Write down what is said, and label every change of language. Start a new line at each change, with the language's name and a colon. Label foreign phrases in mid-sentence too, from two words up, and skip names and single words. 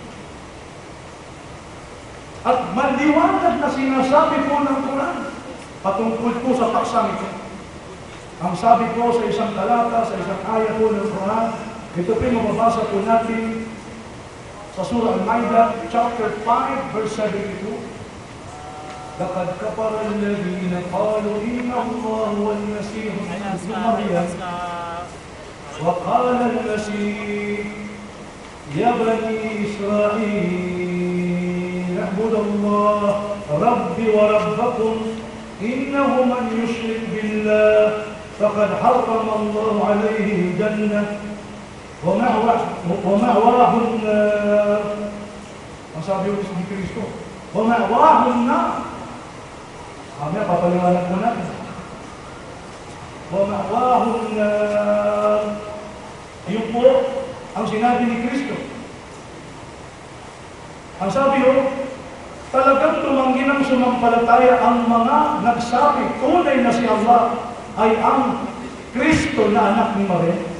Filipino: At maliwanag na sinasabi po ng Quran patungkol po sa paksang ito. Ang sabi po sa isang talata, sa isang ayat po ng Quran, ito po yung mababasa po natin sa Surah Al-Maidah,
English: chapter 5, verse 72.
Arabic: لقد كفر الذين قالوا إن الله هو المسيح ابن مريم وقال المسيح يا بني إسرائيل اعبدوا الله ربي وربكم إنه من يشرك بالله فقد حرم الله عليه الجنة ومأواه النار.
Filipino: Ang sabi ni Kristo,
Arabic: ومأواه النار.
Filipino: Mamaya papaliwanag mo natin.
Arabic: ومأواه النار.
Filipino: Iyon po ang sinabi ni Kristo. Ang sabi ho, talagang tumanggi ng sumampalataya ang mga nagsabi, tunay na si Allah ay ang Kristo na anak ni Maria.